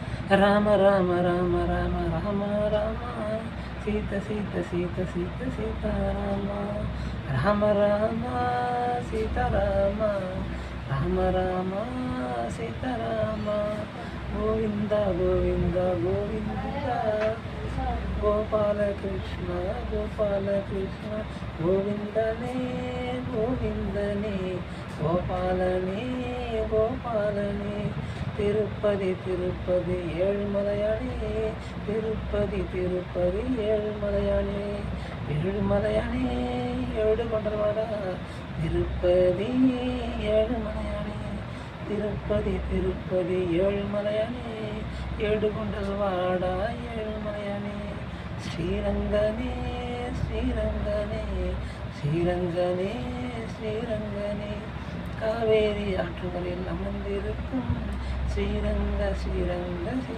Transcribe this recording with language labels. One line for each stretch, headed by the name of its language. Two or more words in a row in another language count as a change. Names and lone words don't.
Telugu: రామ రామ రామ రామ రామ రామ సీత సీత సీత సీత సీతారామ రామ రామ సీతారామ రామ రామ సీతారామ గోవింద గోవింద గోవింద గోపాలకృష్ణ గోపాలకృష్ణ గోవిందనే గోవిందనే గోపాలనే గోపాలనే திருப்பதி திருப்பதி
Tamil: ஏழுமலையானே திருப்பதி திருப்பதி ஏழுமலையானே ஏழுமலையானே ஏழு கொண்டவாடா திருப்பதி ஏழுமலையானே திருப்பதி திருப்பதி ஏழுமலையானே ஏழு கொண்டவாடா ஏழுமலையானே ஸ்ரீரங்கனே ஸ்ரீரங்கனே ஸ்ரீரங்கனே ஸ்ரீரங்கனே காவேரி ஆற்றுகளில் அமர்ந்திருக்கும் ஸ்ரீரங்க ஸ்ரீரங்க